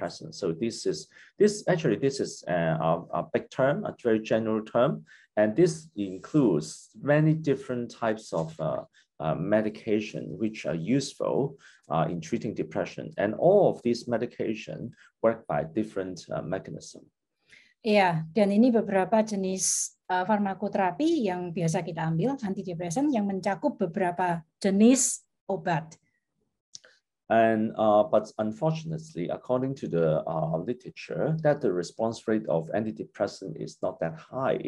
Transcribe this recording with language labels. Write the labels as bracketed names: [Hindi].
[English] So this is a big term, a very general term, and this includes many different types of medication which are useful in treating depression, and all of these medication work by different mechanism. [Indonesian] Ya, dan ini beberapa jenis farmakoterapi yang biasa kita ambil, antidepresan yang mencakup beberapa jenis obat. [English] And but unfortunately, according to the literature, that the response rate of antidepressant is not that high.